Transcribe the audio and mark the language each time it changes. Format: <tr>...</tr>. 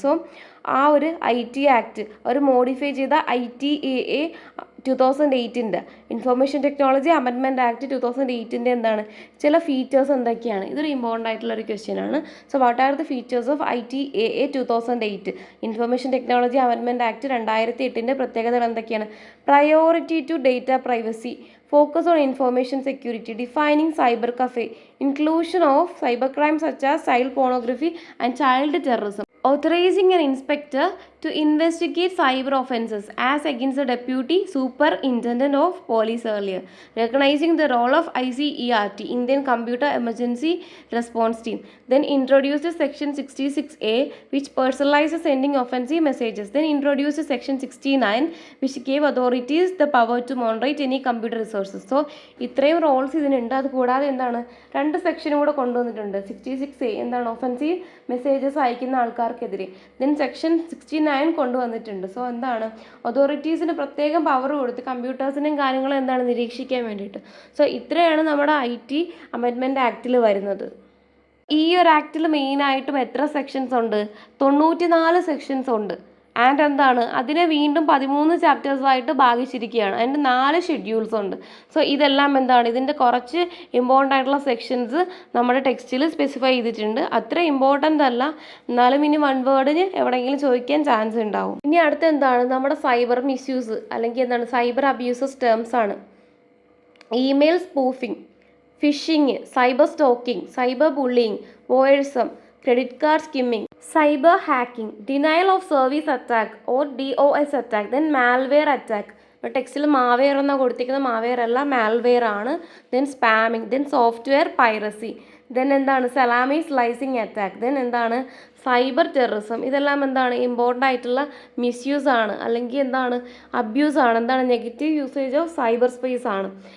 <ml>So ആ ഒരു IT act ഒരു മോഡിഫൈ ചെയ്ത ITAA 2008 information technology amendment act 2008 എന്താണ് ചില ഫീച്ചേഴ്സ് എന്തൊക്കെയാണ്? ഇതൊരു ഇമ്പോർട്ടൻ്റ് ആയിട്ടുള്ള ഒരു ക്വസ്റ്റ്യൻ ആണ്.</ml> <en>so what are the features of ITAA 2008 information technology amendment act</en> <ml>2008 പ്രത്യേകതകൾ എന്തൊക്കെയാണ്?</ml> <en>Priority to data privacy, focus on information security, defining cyber cafe, inclusion of cyber crime such as child pornography and child terrorism, authorizing an inspector to investigate cyber offences as against the deputy superintendent of police earlier, recognizing the role of ICERT, Indian Computer Emergency Response Team. Then introduced section 66A which personalizes sending offensive messages. Then introduced section 69 which gave authorities the power to moderate any computer resources.</en> <ml>So ഇത്രയും Rolls ഇതിനുണ്ട്. അത് കൂടാതെ എന്താണ് 2 സെക്ഷനും കൂടെ കൊണ്ടുവന്നിട്ടുണ്ട്. 66A എന്താണ് offensive messages അയക്കുന്ന ആൾക്കാർക്കെതിരെ. ദെൻ സെക്ഷൻ 69 കൊണ്ടുവന്നിട്ടുണ്ട്. സോ എന്താണ് അതോറിറ്റീസിന് പ്രത്യേകം പവർ കൊടുത്ത് കമ്പ്യൂട്ടേഴ്സിനെയും കാര്യങ്ങളും എന്താണ് നിരീക്ഷിക്കാൻ വേണ്ടിയിട്ട്. സോ ഇത്രയാണ് നമ്മുടെ IT അമെൻഡ്മെൻറ്റ് ആക്റ്റിൽ വരുന്നത്. ഈ ഒരു ആക്റ്റിൽ മെയിനായിട്ടും എത്ര സെക്ഷൻസ് ഉണ്ട്? 94 സെക്ഷൻസ് ഉണ്ട്. ആൻഡ് എന്താണ് അതിനെ വീണ്ടും 13 ചാപ്റ്റേഴ്സായിട്ട് ഭാഗിച്ചിരിക്കുകയാണ്. അതിൻ്റെ 4 ഷെഡ്യൂൾസ് ഉണ്ട്. സോ ഇതെല്ലാം എന്താണ് ഇതിൻ്റെ കുറച്ച് ഇമ്പോർട്ടൻ്റ് ആയിട്ടുള്ള സെക്ഷൻസ് നമ്മുടെ ടെക്സ്റ്റിൽ സ്പെസിഫൈ ചെയ്തിട്ടുണ്ട്. അത്ര ഇമ്പോർട്ടൻ്റ് അല്ല, എന്നാലും ഇനി 1 വേർഡിന് എവിടെയെങ്കിലും ചോദിക്കാൻ ചാൻസ് ഉണ്ടാവും. ഇനി അടുത്ത എന്താണ് നമ്മുടെ സൈബർ മിസ്യൂസ് അല്ലെങ്കിൽ എന്താണ് സൈബർ അബ്യൂസസ് ടേംസ് ആണ്.</ml> <en>Email spoofing, phishing, cyber stalking, cyber bullying, voyeurism, credit card skimming, cyber hacking, denial of service attack or DOS attack, then malware attack.</en> <ml>ടെക്സ്റ്റിൽ മാവെയർ എന്നാണ് കൊടുത്തിരിക്കുന്നത്, മാവെയർ അല്ല മാൽവെയർ ആണ്. Then spamming, then software piracy, then എന്താണ് Salami slicing attack, then എന്താണ് cyber terrorism. ഇതെല്ലാം എന്താണ് important ആയിട്ടുള്ള മിസ്യൂസ് ആണ് അല്ലെങ്കിൽ എന്താണ് അബ്യൂസ് ആണ്, എന്താണ് negative usage of cyber space ആണ്.</ml>